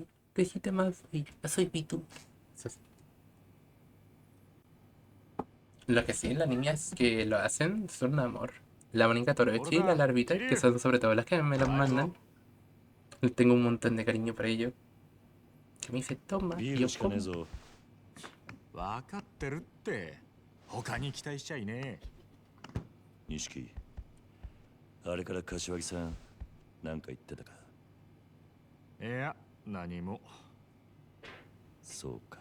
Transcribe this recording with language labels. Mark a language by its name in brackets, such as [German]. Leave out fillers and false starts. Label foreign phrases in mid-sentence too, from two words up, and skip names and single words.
[Spanish] Qué hijita más bella. Yo soy Vitu. Eso sí. Lo que sí, las niñas que lo hacen son un amor. La Mónica Torochi y la Larvita, que son sobre todo las que me las mandan. Tengo un montón de cariño para ellos. Que me dice, toma, y [Japanese] ビー [Spanish] yo [Japanese] ルしかねえ [Spanish] como. [Japanese] ぞ。分かってるって。他に期待しちゃいね錦、あれから柏木さん、なんか言ってたか。え。いや、何も。そうか。